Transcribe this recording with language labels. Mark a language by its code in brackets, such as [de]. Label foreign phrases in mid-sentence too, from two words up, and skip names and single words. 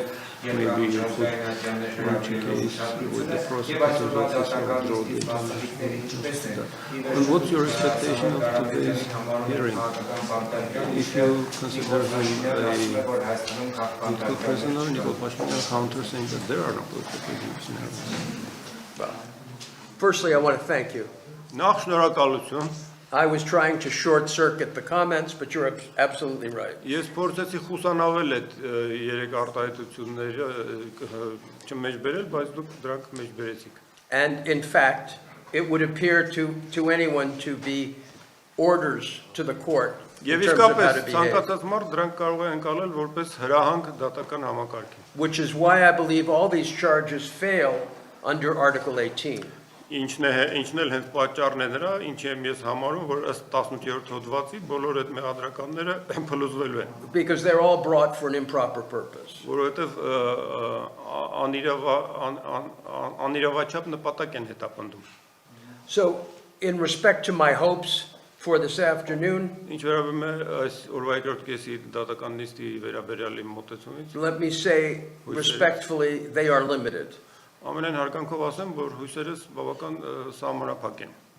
[en] Maybe you could launch a case with the prosecutor's office or draw the international. And what's your expectation of today's hearing? If you consider him a political prisoner, Nikol Pashinyan counters saying that there are no political prisoners in Armenia. Firstly, I want to thank you. [hy] Նախ շնորհակալություն։ [en] I was trying to short circuit the comments, but you're absolutely right. [hy] Ես փորձեցի խուսանավել այդ երեք արտահայտությունները չմեջբերել, բայց դուք դրանք մեջբերեցիք։ [en] And in fact, it would appear to anyone to be orders to the court in [hy] Եվ [en] terms of how to [hy] իսկապես [en] behave, [hy] ցանկացած մարդ դրանք կարող է ընկալել որպես հրահանգ դատական համակարգի։ [en] which is why I believe all these charges fail under Article 18. [hy] Ինչն էլ հենց պատճառն է նրա, ինչ եմ ես համարում, որ ըստ 18-րդ հոդվածի բոլոր այդ մեղադրականները փլուզվելու են։ [en] Because they're all brought for an improper purpose. [hy] Որովհետև անիրավաչափ նպատակ են հետապնդում։ [en] So, in respect to my hopes for this afternoon, [hy] Ինչ վերաբերում է այս օրվա երկրորդ կեսի դատական նիստի վերաբերյալ իմ մոտեցումից, [en] let me say respectfully, they are limited. [hy] ամենայն հարկանքով ասեմ, որ հույսերս բավական սահմանափակ են։